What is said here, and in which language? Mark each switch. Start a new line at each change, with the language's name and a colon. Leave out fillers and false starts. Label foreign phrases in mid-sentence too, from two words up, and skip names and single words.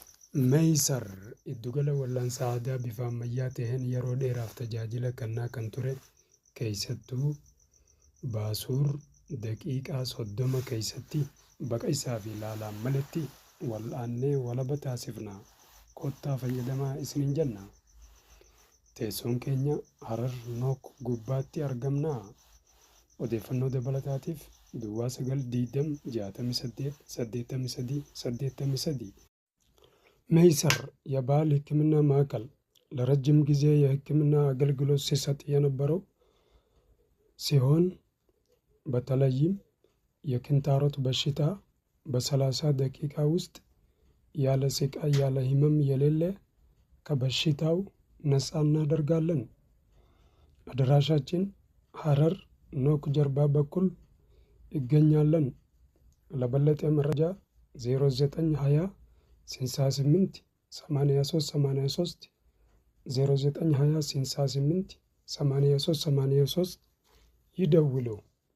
Oromo: Meeysar iddugala wal'aansa aadaa bifa ammayyaa ta'een yeroo dheeraaf tajaajila kennaa kan ture keessattuu Baasuur daqiiqaa 30 keessatti baqa isaa fi ilaalaan malatti wal'aannee walaba taasifna. Kottaa fayyadamaa isiniin jenna. Teessoon keenya Harar Nook gubbaatti argamna. Odeeffannoo dabalataatiif
Amharic: Duwwaa 920 68 83 መይሰር የባህል ሕክምና ማዕከል ለረጅም ጊዜ የሕክምና አገልግሎት ሲሰጥ የነበረው ሲሆን በተለይም የኪንታሮት በሽታ በ30 ደቂቃ ውስጥ ያለ ስቃይ ያለ ህመም የሌለ ከበሽታው ነፃ እናደርጋለን። አድራሻችን ሐረር ኖክ ጀርባ በኩል ይገኛለን። ለበለጠ መረጃ 0920 68 83 0920 68 83 ይደውሉ።